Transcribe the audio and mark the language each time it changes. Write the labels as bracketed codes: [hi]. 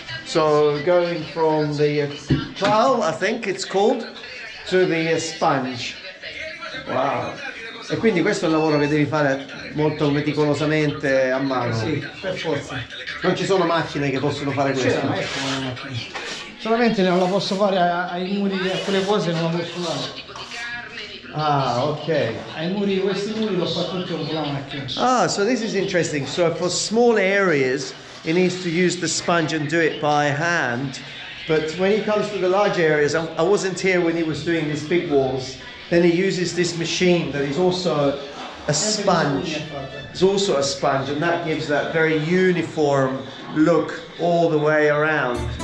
[en] So going from the trowel, I think it's called, to the sponge. Wow. [it] E quindi questo è un lavoro che devi fare molto meticolosamente a mano. Sì, per forza. Non ci sono macchine che possono fare questo. Solamente non la posso fare ai muri, a quelle cose non la posso fare. Ah, ok. Questi muri l'ho fatto tutto con la macchina. [en] Ah, so this is interesting. So for small areas, he needs to use the sponge and do it by hand. But when he comes to the large areas, I wasn't here when he was doing these big walls. Then he uses this machine that is also a sponge. It's also a sponge, and that gives that very uniform look all the way around.